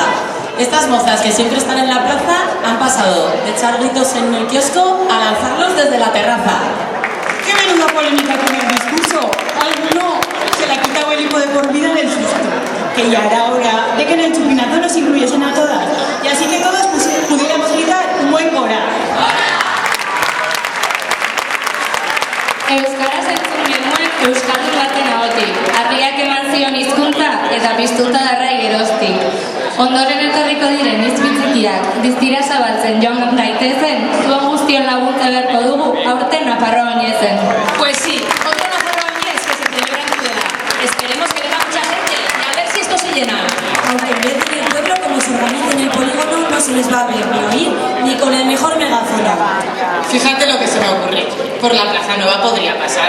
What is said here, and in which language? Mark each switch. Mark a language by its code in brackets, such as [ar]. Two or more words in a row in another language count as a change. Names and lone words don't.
[es] Estas mozas que siempre están en la plaza han pasado de echar gritos en el kiosco a lanzarlos desde la terraza. ¡Qué menuda polémica con el discurso! ¡Alguno se le ha quitado el hipo de por vida del susto! Que ya era hora de que en el chupinazo nos incluyesen a todas. Y así que todos pudiéramos gritar un buen cora. [eu] Euskaraz entzun genuen Euskaldun baten ahotik. Argiak eman zion hizkuntza eta piztuta darrai geroztik. Ondoren etorriko diren hitz bitxikiak diztira zabaltzen joan daitezen, zuen guztion laguntza beharko dugu aurten Nafarroa Oñezen. [es] Pues sí, otro Nafarroa Oñez que se celebra en Tudela. Esperemos que venga mucha gente y a ver si esto se llena. Aunque en vez de en el pueblo, como se organiza en el polígono, no se les va a ver ni oír ni con el mejor megáfono. Fíjate lo que se me ocurre. Por la Plaza Nueva podría pasar.